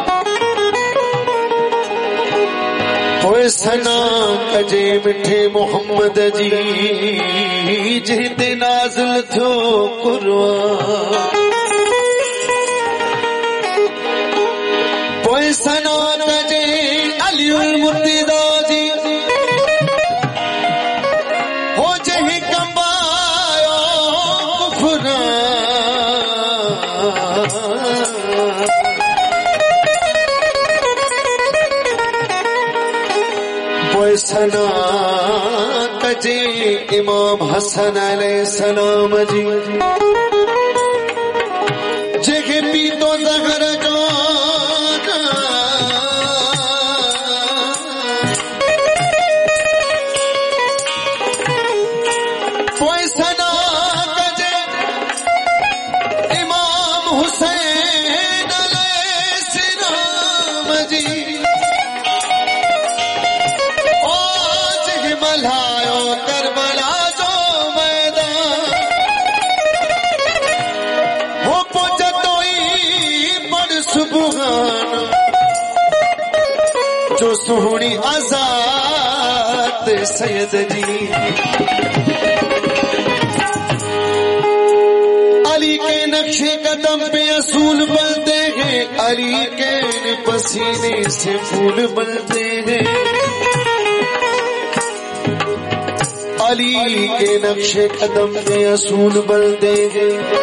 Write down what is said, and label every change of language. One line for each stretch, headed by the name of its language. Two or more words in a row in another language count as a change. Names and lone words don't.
Sindhi: होए सना कजे मिठे मोहम्मद जी जिते नाज़िल थियो कुरान होए सना कजे अलीउल मुर्तज़ा जी हो जही कंबायो कुफरान सना कजे इमाम हसन अलैहिस्सलाम जी जेके पीतो ज़हर जो कोई सना कजे इमाम हुसैन अलैहिस्सलाम जी मल्हायो करबला जो मैदान हो पोचतोई बड़ सुबहान जो सुहणी आजाद सैयद जी
Urdu: علی کے نقشے قدم پہ اصول بنتے ہیں علی کے پسینے سے پھول بنتے ہیں علی کے نقشے قدم پہ اصول بنتے ہیں